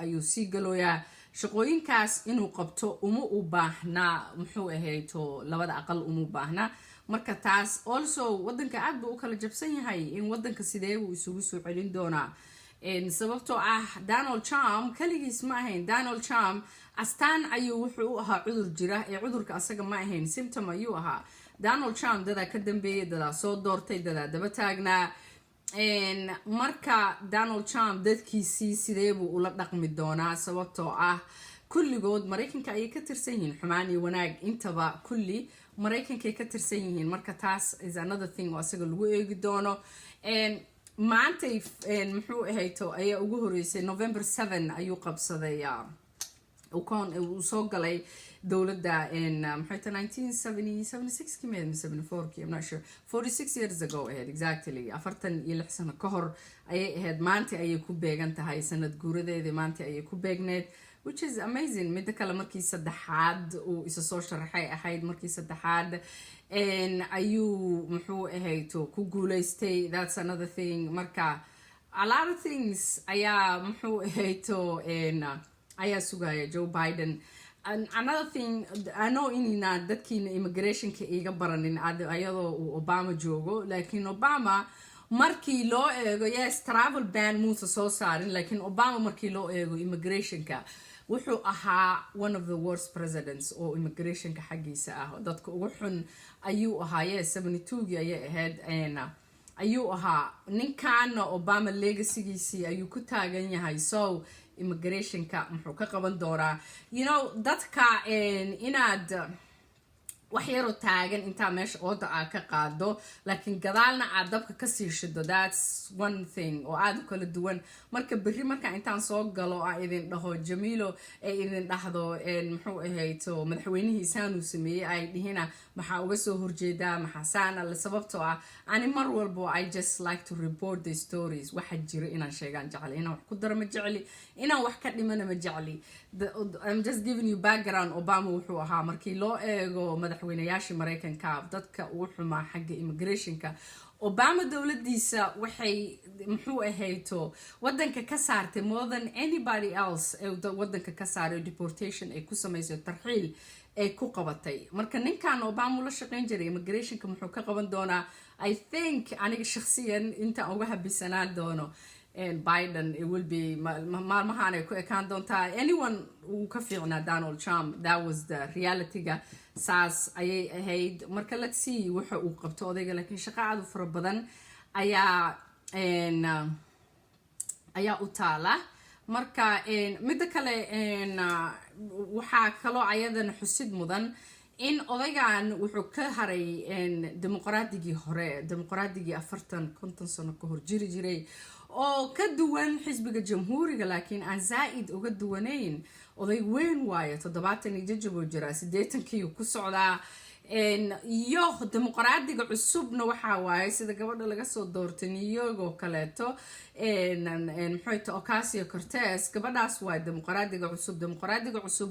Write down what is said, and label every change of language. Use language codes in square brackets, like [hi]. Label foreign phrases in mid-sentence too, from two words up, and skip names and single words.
[so] ayuu sii galooya shaqooyinkaas inuu qabto uma u baahna muxuu ahayto labada aqal uma baahna marka taas also wadanka aad buu kala jabsan yahay in wadanka sidee uu isugu soo celin doonaa sababtoo ah Donald Trump kaligiis ma ahayn Donald Trump astaan ayuu wuxuu ahaa cudur jira cudurka asaga ma ahayn symptom ayuu ahaa Donald Trump dada ka dambeeyay dada soo doortay dada daba taagnaa marka Donald Trump dadkiisii sidee buu ula dhaqmi doonaa sababtoo ah kulligood Mareykanka ay ka tirsan yihiin xumaan iyo wanaag intaba kulli Mareykanka ay ka tirsan yihiin marka taas [en] is another thing [so] oo asaga lagu eegi doono maanta muxuu ahayto ayaa ugu horeysay November 7 ayuu qabsaday uu soo galay dowladda maxay tahay 1976 kimeed 74 [en] I'm not sure 46 years ago ahead exactly [so] 46 sano ka hor ayay ahayd maanta ayay ku beegan tahay sanad guuradeeda maanta ayay ku beegneed [en] which is amazing [so] mid kale markii saddexaad uu isa soo sharaxay ahayd markii saddexaad ayuu muxuu ahayto ku guuleystay [en] that's another thing [so] marka [en] a lot of things [so] ayaa muxuu ahayto ayaa sugaya Joe Biden [en] another thing I know [so] inina dadkiina immigrationka iga baranin ayadoo uu Obama joogo laakiin Obama markii loo eego yes [en] travel ban [so] muusa soo saarin laakiin Obama markii loo eego immigrationka wuxuu ahaa [en] one of the worst presidents [so] oo immigrationka xagiisa ah dadka ugu xun ayuu ahaa yes 72 ayay ahayd ayuu ahaa ninkan Obama legacygiisii ayuu ku taagan yahay so immigrationka muxuu ka qaban doonaa [en] you know [so] dadka inaad wax yar oo taagan inta meesha ooda ka qaado laakiin gadaalna aad dabka ka sii shido [en] that's one thing [so] oo aad kala duwan marka berri marka intaan soo galo idin dhaho Jamilo idin dhahdo muxuu ahayto madaxweynihiisaan uu sameeyay ay dhihina maxaa uga soo horjeedaa maxaa saana la sababtoo ah ani mar walbo [en] I just like to report the stories [so] waxa jira inaan sheegaan jecli inaan wax ku daro ma jecli inaan wax ka dhimana ma jecli [en] I'm just giving you background [so] Obama wuxuu ahaa markii loo eego madaxweynayaasha Mareykanka dadka ugu xumaa xagga immigrationka Obama dawladdiisa waxay muxuu ahayto wadanka ka saartay [en] more than anybody else [so] wadanka ka saaray deportation ay ku sameysay tarxiil ay ku qabatay marka ninkan Obama la shaqeyn jiray immigrationka muxuu ka qaban doonaa [en] I think [so] aniga shakhsiyan inta uga habisanaan doono [en] and Biden it will be [so] maalmahan ay ku ekaan doontaa anyone uu ka fiicnaa Donald Trump [en] that was the reality [so] ga saas ayay ahayd marka [en] let's see [so] waxa uu qabto odayga laakiin shaqo aad u fara badan ayaa u taala marka midda kale waxaa kaloo ayadana xusid mudan in odaygan wuxuu ka haray dimuqraadiyadii hore dimuqraadiyadii 40-50 sano ka hor jiri jiray oo ka duwan xisbiga jamhuuriga laakiin aan zaid uga duwanayn oday weyn waaye 70 jajabo jira 80kii ku socdaa iyo dimuqraadiga cusubna waxa waaye sida gabadha laga soo doortay New York oo kaleeto maxay Ocasio-Cortez gabadhaas waa dimuqraadiga cusub